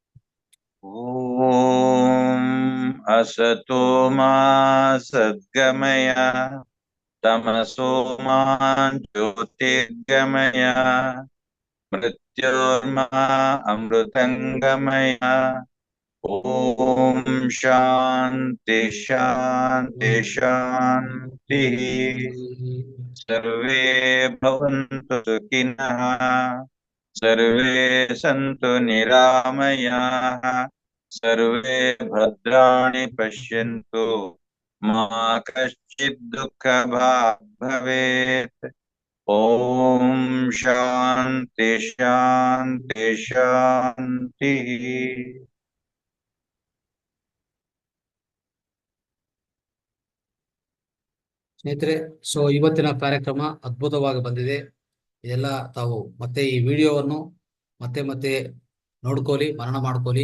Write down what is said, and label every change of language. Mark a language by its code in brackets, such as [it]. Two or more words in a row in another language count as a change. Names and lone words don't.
[sa] ಓಂ ಅಸತೋ ಮಾ ಸದ್ಗಮಯ ತಮಸೋ ಮಾ ಜ್ಯೋತಿರ್ಗಮಯ ಮೃತ್ಯೋರ್ಮಾ ಅಮೃತಂಗಮಯ. ಓಂ ಶಾಂತಿ ಶಾಂತಿ ಶಾಂತಿ. ಸರ್ವೇ ಭವಂತು ಸುಖಿನಃ, ಸರ್ವೇ ಸಂತು ನಿರಾಮಯಾಃ, ಸರ್ವೇ ಭದ್ರಾಣಿ ಪಶ್ಯಂತು, ಮಾ ಕಶ್ಚಿತ್ ದುಃಖಭಾಗ್ ಭವೇತ್. ಓಂ ಶಾಂತಿ ಶಾಂತಿ ಶಾಂತಿ. [kn] ಸ್ನೇಹಿತರೆ, ಸೊ ಇವತ್ತಿನ ಕಾರ್ಯಕ್ರಮ ಅದ್ಭುತವಾಗಿ ಬಂದಿದೆ. ಇದೆಲ್ಲ ತಾವು ಮತ್ತೆ ಈ ವಿಡಿಯೋವನ್ನು ಮತ್ತೆ ನೋಡ್ಕೊಳ್ಳಿ, ಮನನ ಮಾಡ್ಕೊಳ್ಳಿ.